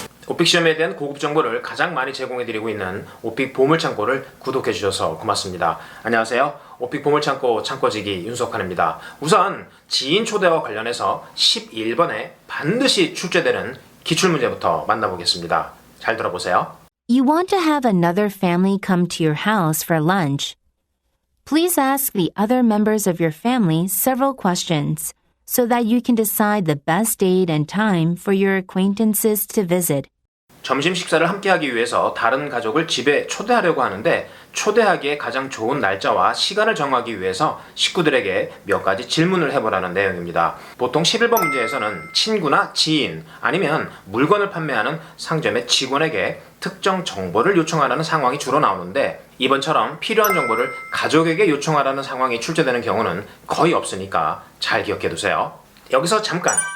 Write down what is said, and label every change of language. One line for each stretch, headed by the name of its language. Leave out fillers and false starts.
Korean: 오픽 시험에 대한 고급 정보를 가장 많이 제공해드리고 있는 오픽 보물창고를 구독해주셔서 고맙습니다. 안녕하세요. 오픽 보물창고 창고지기 윤석환입니다. 우선 지인 초대와 관련해서 11번에 반드시 출제되는 기출문제부터 만나보겠습니다. 잘 들어보세요.
English: You want to have another family come to your house for lunch. Please ask the other members of your family several questions so that you can decide the best date and time for your acquaintances to visit.
Korean: 점심 식사를 함께 하기 위해서 다른 가족을 집에 초대하려고 하는데 초대하기에 가장 좋은 날짜와 시간을 정하기 위해서 식구들에게 몇 가지 질문을 해보라는 내용입니다. 보통 11번 문제에서는 친구나 지인 아니면 물건을 판매하는 상점의 직원에게 특정 정보를 요청하라는 상황이 주로 나오는데 이번처럼 필요한 정보를 가족에게 요청하라는 상황이 출제되는 경우는 거의 없으니까 잘 기억해두세요. 여기서 잠깐!